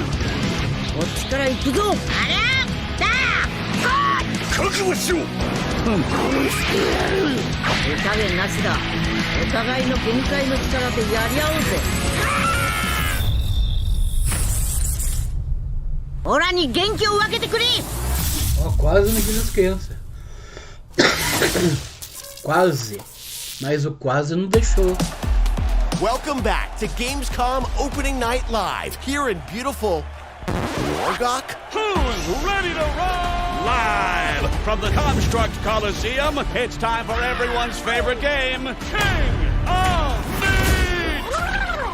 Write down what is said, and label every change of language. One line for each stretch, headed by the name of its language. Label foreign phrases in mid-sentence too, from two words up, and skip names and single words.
Japanese: こっちから行くぞ。あらだ覚悟しろ。手加減なしだ。お互いの限界の力でやり合おうぜ。オラに元気を分けてくれ。
Portuguese: Ó, quase não fiz as crianças. Quase. Mas o quase não deixou.
English: Welcome back to Gamescom Opening Night Live here in beautiful Wargok. Who's ready to roll? Live from the Construct Coliseum, it's time for everyone's favorite game, King of Meat!